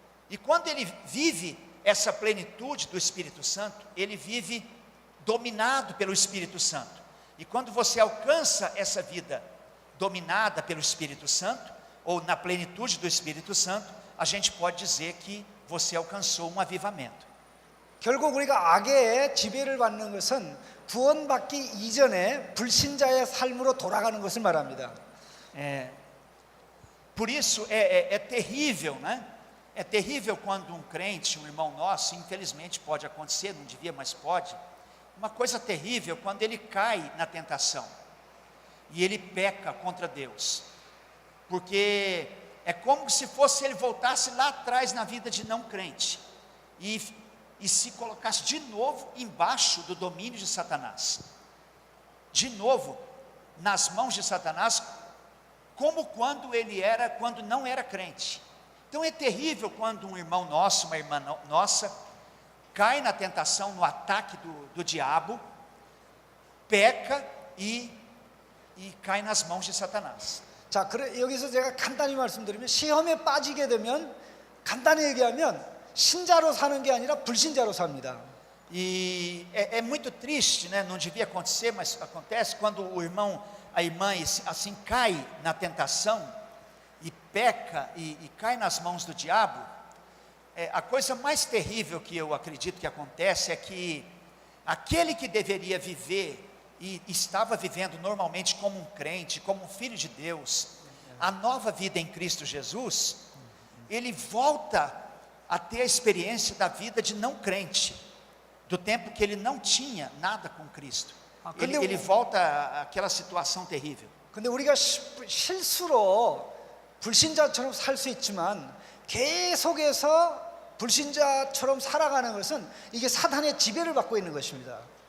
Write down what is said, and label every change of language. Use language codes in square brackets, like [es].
[pt] E quando ele vive essa plenitude do Espírito Santo, ele vive dominado pelo Espírito Santo. E quando você alcança essa vida dominada pelo Espírito Santo, ou na plenitude do Espírito Santo, a gente pode dizer que você alcançou um avivamento. [ko] 결국 우리가 악의 지배를 받는 것은 구원받기 이전에 불신자의 삶으로 돌아가는 것을 말합니다. [pt] Por isso é terrível, né? É terrível quando um crente, um irmão nosso, infelizmente pode acontecer, não devia, mas pode. Uma coisa terrível quando ele cai na tentação e ele peca contra Deus, porque é como se fosse ele voltasse lá atrás na vida de não crente e se colocasse de novo embaixo do domínio de Satanás, de novo nas mãos de Satanás, como quando não era crente. Então é terrível quando um irmão nosso, uma irmã nossa, cai na tentação, no ataque do diabo, peca e cai nas mãos de Satanás. [ko] 자, 여기서 제가 간단히 말씀드리면 시험에 빠지게 되면 간단히 얘기하면 신자로 사는 게 아니라 불신자로 삽니다. [pt] E é muito triste, né? Não devia acontecer, mas acontece quando o irmão, a irmã assim cai na tentação e peca e cai nas mãos do diabo. A coisa mais terrível que eu acredito que acontece é que aquele que deveria viver e estava vivendo normalmente como um crente, como um filho de Deus, a nova vida em Cristo Jesus, ele volta a ter a experiência da vida de não crente, do tempo que ele não tinha nada com Cristo. Ele volta àquela situação terrível. [ko] 근데 우리가 실수로 불신자처럼 살 수 있지만 계속해서 불신자처럼 salaga는 것은 이게 사탄의 지배를 받고 있는 것입니다.